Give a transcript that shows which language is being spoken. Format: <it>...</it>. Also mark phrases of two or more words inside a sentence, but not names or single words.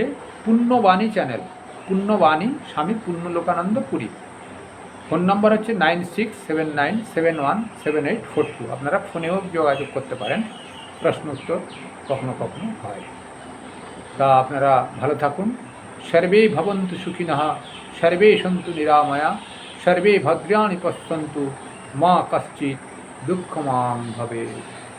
<bn>পুণ্যবাণী চ্যানেল, পুণ্যবাণী, স্বামী পূর্ণলোকানন্দ পুরী। ফোন নাম্বার হচ্ছে 9679717842। আপনারা ফোনেও যোগাযোগ করতে পারেন, প্রশ্ন উত্তর কখনো কখনো হয়। তা আপনারা ভালো থাকুন।</bn> <sa>सर्वे भवन्तु सुखिनः सर्वे सन्तु निरामयाः सर्वे भद्राणि पश्यन्तु मा कश्चिद् दुःखभाग् भवेत्।</sa>